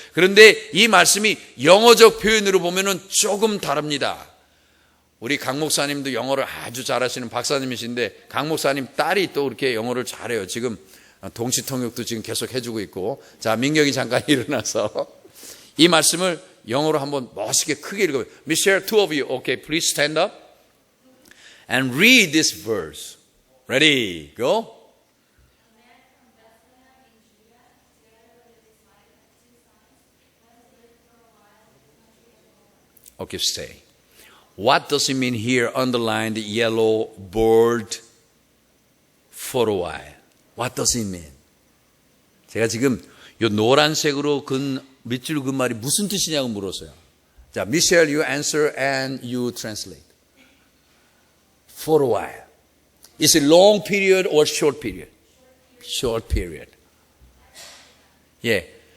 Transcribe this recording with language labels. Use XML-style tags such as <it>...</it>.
<ko>그런데 이 말씀이 영어적 표현으로 보면은 조금 다릅니다. 우리 강 목사님도 영어를 아주 잘하시는 박사님이신데 강 목사님 딸이 또 이렇게 영어를 잘해요. 지금 동시통역도 지금 계속 해주고 있고. 자, 민경이 잠깐 일어나서 이 말씀을 영어로 한번 멋있게 크게 읽어요.</ko> <en>Michelle, two of you, okay, please stand up and read this verse. Ready, go. Okay, stay. What does it mean here, underlined yellow board, for a while? What does it mean?</en> <ko>제가 지금 요 노란색으로 밑줄 근 말이 무슨 뜻이냐고 물었어요.</ko> <en>자, Michelle, you answer and you translate. For a while. Is it long period or short period? Short period. 예.</en>